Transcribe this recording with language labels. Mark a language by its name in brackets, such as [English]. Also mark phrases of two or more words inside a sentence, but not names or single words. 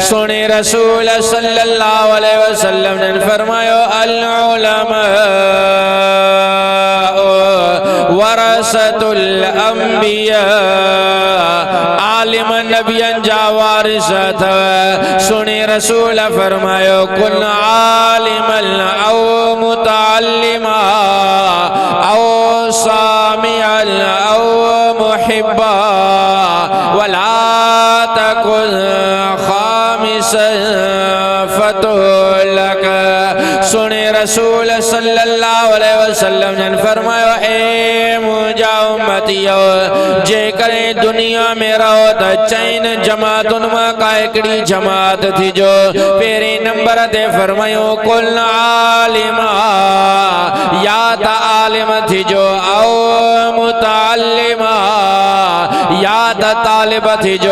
[Sindhi] सोने रसूल [Arabic] صلى الله عليه وسلم [Sindhi] ने फरमायो, [Arabic] العلماء ورثة الأنبياء, [Sindhi] आलिम नबियन जा वारिस अथव। सुने रसूल फरमायो, [Arabic] كن عالما أو متعلما أو سامعا أو محبا ولا تكن خامسا فتهلك. [Sindhi] सुने रसूल [Arabic] صلى الله عليه وسلم [Sindhi] ने फरमायो, ए मुंहिंजा उम्मतियो, जे करे दुनिया में रहो त चइन जमातुन मां का हिकिड़ी जमात थी जो। पहिरें नंबर ते फरमायो, [Arabic] كن عالما, [Sindhi] या त आलिम थी जो, [Arabic] أو متعلما, [Sindhi] या त तालिब थी जो।